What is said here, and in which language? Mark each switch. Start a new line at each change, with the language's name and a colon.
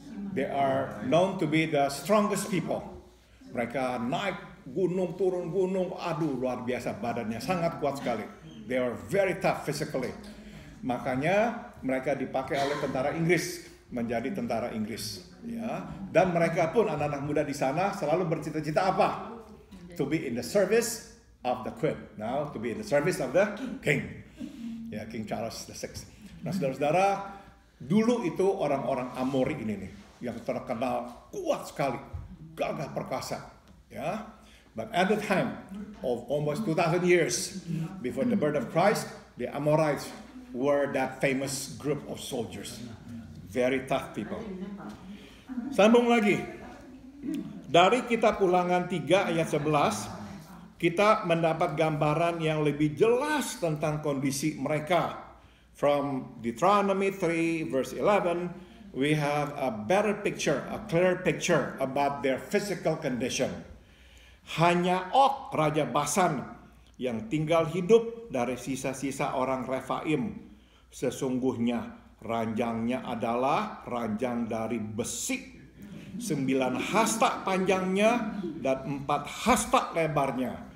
English: They are known to be the strongest people.
Indonesian: Mereka naik gunung, turun gunung, aduh luar biasa, badannya sangat kuat sekali.
English: They are very tough physically.
Indonesian: Makanya mereka dipakai oleh tentara Inggris, menjadi tentara Inggris, ya. Dan mereka pun anak-anak muda di sana selalu bercita-cita apa?
English: To be in the service of the Queen. Now to be in the service of the King.
Indonesian: Ya, King Charles VI. Nah, saudara-saudara, dulu itu orang-orang Amori ini nih yang terkenal kuat sekali, gagah perkasa, ya.
English: But at the time of almost 2000 years before the birth of Christ, the Amorites were that famous group of soldiers. Very tough people.
Indonesian: Sambung lagi. Dari kitab Ulangan 3 ayat 11, kita mendapat gambaran yang lebih jelas tentang kondisi mereka.
English: From Deuteronomy 3 verse 11, we have a better picture, a clear picture about their physical condition.
Indonesian: Hanya Og, Raja Basan, yang tinggal hidup dari sisa-sisa orang Refaim. Sesungguhnya ranjangnya adalah ranjang dari besi, 9 hasta panjangnya dan 4 hasta lebarnya.